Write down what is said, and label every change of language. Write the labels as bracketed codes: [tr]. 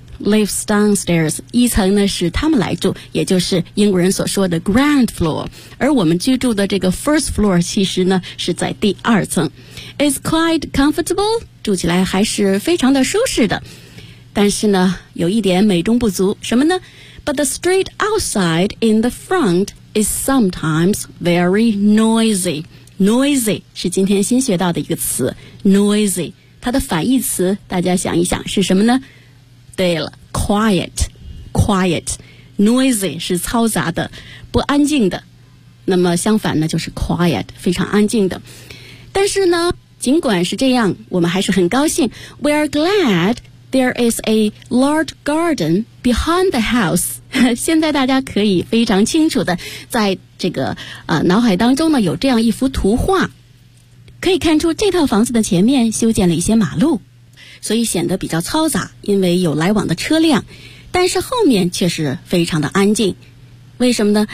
[en] Lives downstairs. [zh] 一层呢是他们来住，也就是英国人所说的 ground floor. 而我们居住的这个 first floor 其实呢是在第二层。 [en] It's quite comfortable. [zh] 住起来还是非常的舒适的。但是呢有一点美中不足，什么呢？ [en] But the street outside in the front is sometimes very noisy. [zh] Noisy 是今天新学到的一个词 Noisy 它的反义词大家想一想是什么呢？对了， Quiet Quiet Noisy 是嘈杂的，不安静的，那么相反呢就是 Quiet， 非常安静的。但是呢尽管是这样，我们还是很高兴。 [en] We are glad there is a large garden behind the house。 [zh] 现在大家可以非常清楚的在这个脑海当中呢有这样一幅图画，可以看出这套房子的前面修建了一些马路，所以显得比较嘈杂，因为有来往的车辆。但是后面却是非常的安静，为什么呢？